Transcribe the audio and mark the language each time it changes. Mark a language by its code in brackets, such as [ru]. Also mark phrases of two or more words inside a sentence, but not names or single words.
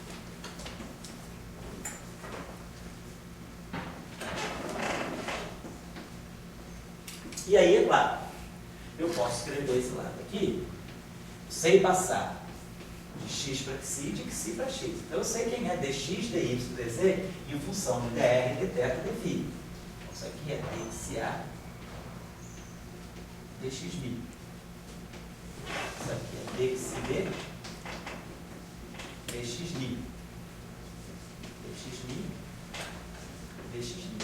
[pt] E aí, é claro, eu posso escrever esse lado aqui, sei passar de x para xi, de xi para x. Então, eu sei quem é dx, dy, dz em função de dr, dθ, dφ. Isso aqui é dxa, dxb. Isso aqui é dxb, dxb. dxb, dxb.